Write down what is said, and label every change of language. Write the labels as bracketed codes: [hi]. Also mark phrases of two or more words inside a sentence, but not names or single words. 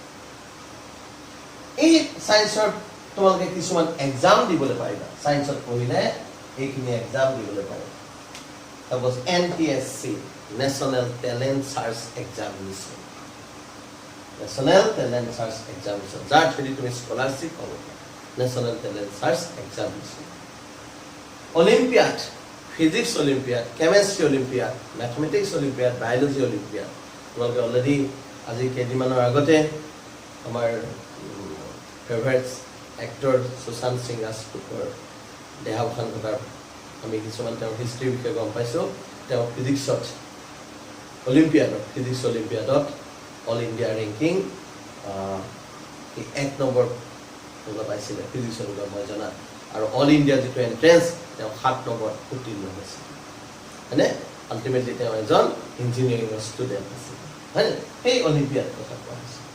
[as] এই সায়েন্সৰ তোমালোকে কিছুমান এক্সাম দিবলৈ পাৰিবা সায়েন্সত পঢ়িলে এইখিনি এক্সাম দিবলৈ পাৰিবা সাপোজ NTSC নেশ্যনেল টেলেণ্ট সাৰ্চ এক্সামিনেশ্যন যাৰ থ্ৰুদি তুমি স্কলাৰশ্বিপ পাব নেশ্যনেল টেলেণ্ট সাৰ্চ এক্সামিনেশ্যন [en] Olympiad, physics Olympiad, chemistry Olympiad, mathematics Olympiad, biology Olympiad. [as] তোমালোকে অলৰেডি আজি কেইদিনমানৰ আগতে আমাৰ [en] favorite actor [as] সুশান্ত সিং ৰাজপুতৰ দেহাৱসান ঘটাৰ আমি কিছুমান তেওঁৰ হিষ্ট্ৰীৰ বিষয়ে গম পাইছোঁ তেওঁ ফিজিক্স অলিম্পিয়াডত [en] all India ranking [as] 1 নম্বৰ পাইছিলে ফিজিক্সৰ মই জনা আৰু [en] all India [as] যিটো এন্ট্ৰেন্স তেওঁ 7 নম্বৰ উত্তীৰ্ণ হৈছে হয়নে আলটিমেটলি তেওঁ এজন [en] engineering student [as] আছিল হয়নে সেই অলিম্পিয়াড কথা কোৱা হৈছে